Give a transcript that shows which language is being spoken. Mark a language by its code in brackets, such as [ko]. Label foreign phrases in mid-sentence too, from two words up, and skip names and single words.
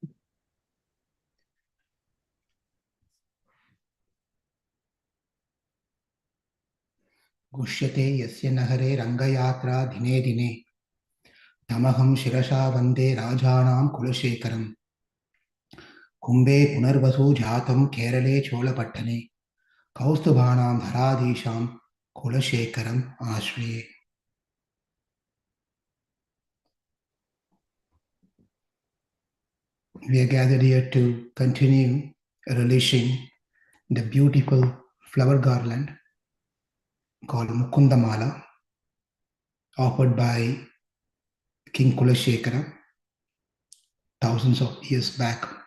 [sa] घुष्यते यस्य नगरे रङ्गयात्रा दिने दिने तमहं शिरसा वन्दे राजानं कुलशेखरम् कुम्भे पुनर्वसौ जातं केरले चोलपट्टणे कौस्तुभांशं धराधीशं कुलशेखरम् आश्रये. [en] We are gathered here to continue relishing the beautiful flower garland called Mukunda Māla, offered by King Kulashekara thousands of years back.